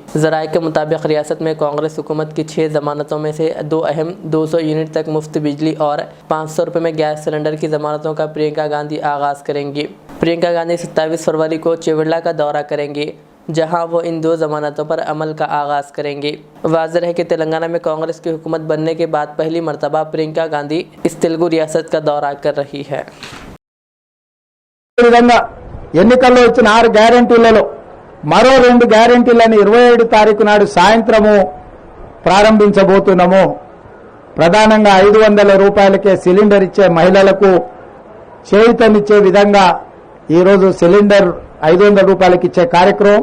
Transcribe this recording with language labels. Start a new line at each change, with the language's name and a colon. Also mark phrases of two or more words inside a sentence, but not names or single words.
Urdu: ذرائع کے مطابق ریاست میں کانگریس حکومت کی 6 ضمانتوں میں سے 2 اہم 200 یونٹ تک مفت بجلی اور 500 روپے میں گیس سلنڈر کی ضمانتوں کا پرینکا گاندھی آغاز کریں گی۔ پرینکا گاندھی 27 فروری کو چیوڑلہ کا دورہ کریں گی، جہاں وہ ان 2 ضمانتوں پر عمل کا آغاز کریں گی۔ واضح ہے کہ تلنگانہ میں کانگریس کی حکومت بننے کے بعد پہلی مرتبہ پرینکا گاندھی اس تلگو ریاست کا دورہ کر رہی ہے۔
Telugu: విధంగా ఎన్నికల్లో ఇచ్చిన 6 గ్యారెంటీలలో మరో 2 గ్యారెంటీలను 27 తారీఖు నాడు సాయంత్రము ప్రారంభించబోతున్నాము। ప్రధానంగా 500 రూపాయలకే సిలిండర్ ఇచ్చే మహిళలకు చేయూతనిచ్చే విధంగా ఈరోజు సిలిండర్ 500 రూపాయలకి ఇచ్చే కార్యక్రమం।